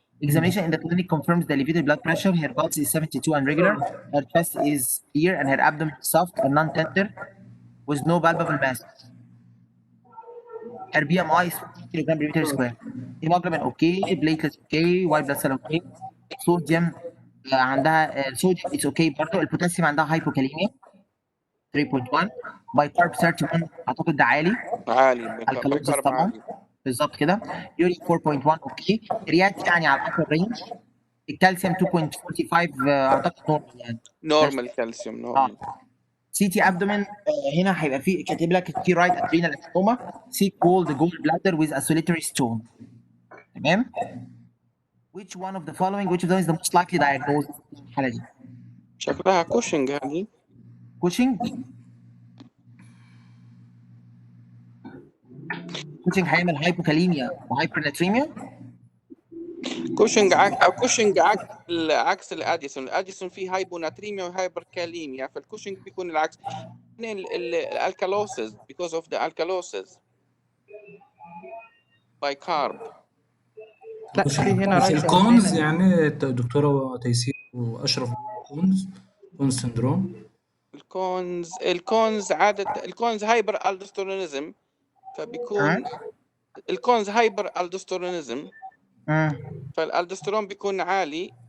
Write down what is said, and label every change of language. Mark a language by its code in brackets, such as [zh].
[en] Examination in the clinic confirms the elevated blood pressure. Her pulse is 72 and regular. Her chest is clear and her abdomen is soft and non-tender with no palpable mass. Her BMI is 50 kilogram per meter square. Hemoglobin okay, platelets okay, white blood cell okay. Sodium [ar] عندها [en] sodium it's okay برضه. [ar] البوتاسيوم عندها hypokalemia 3.1. بايكارب 31 اعتقد ده عالي. عالي الكالوريز بكرب طبعا عالي. بالظبط كده. يورين 4.1 اوكي. ريات يعني على الابر رينج. الكالسيوم 2.45 اعتقد نورمال يعني. نورمال كالسيوم نورمال. سي تي ابدومين هنا هيبقى فيه كاتب لك ثيرويد ادرينال ستوما سي كولد جولد بلادر ويز اسوليتري ستون. تمام. [en] which one of the following which of them is the most likely diagnosis [ar] في الحاله دي؟ شكلها كوشنج هذه. كوشنج. كوشنج هيعمل هايبوكاليميا وهايبرناتريميا. كوشنج عكس الاديسون. الاديسون فيه هايبوناتريميا وهايبركاليميا، فالكوشنج بيكون العكس. [en] الالكالوسز because of the alkalosis by carb. [ar] لا في هنا رايت الكونز يعني دكتورة تيسير وأشرف كونز سندروم. الكونز عادة الكونز هايبر الدوستيرونيزم، فبيكون الكونز هايبر الدوستيرونيزم فالالدوستيرون بيكون عالي